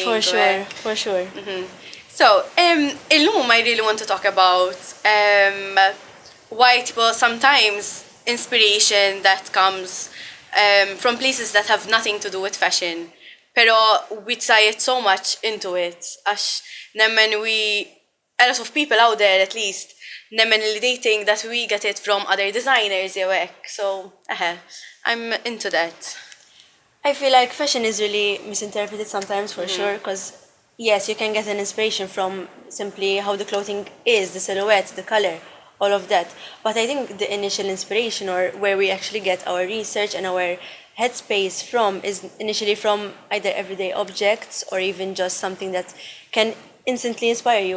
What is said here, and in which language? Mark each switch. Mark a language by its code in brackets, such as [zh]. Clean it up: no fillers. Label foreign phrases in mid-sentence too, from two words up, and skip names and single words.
[en] For sure, for sure. So, illum I really want to talk about why people sometimes inspiration that comes from places that have nothing to do with fashion. Pero we tie it so much into it. [mt] Għax nemmen [en] a lot of people out there at least, [mt] nemmen li [en] they think that we get it from other designers [mt] jew hekk. [en] So, I'm into that. I feel like fashion is really misinterpreted sometimes for sure, because yes, you can get an inspiration from simply how the clothing is, the silhouette, the color, all of that. But I think the initial inspiration or where we actually get our research and our headspace from is initially from either everyday objects or even just something that can instantly inspire you.